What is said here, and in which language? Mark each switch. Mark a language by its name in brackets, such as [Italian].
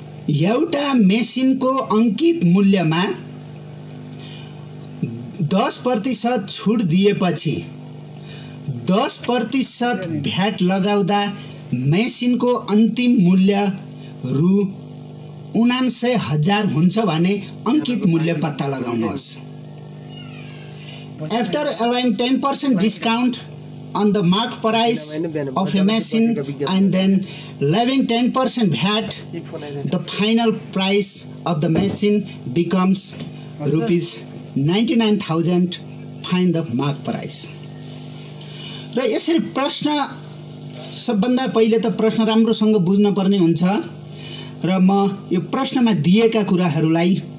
[Nepali] एउटा मेसिनको अङ्कित मूल्यमा 10% छुट दिएपछि 10% भ्याट लगाउँदा मेसिनको अन्तिम मूल्य रु 79,000 हुन्छ भने अङ्कित मूल्य पत्ता लगाउनुहोस्। [English] After allowing 10% discount on the marked price of a machine and then levying 10% VAT, the final price of the machine becomes rupees 99,000. Find the marked price. [Nepali] र यसरी प्रश्न सबभन्दा पहिले त प्रश्न राम्रोसँग बुझ्न पर्ने हुन्छ र म यो प्रश्नमा दिएका कुराहरूलाई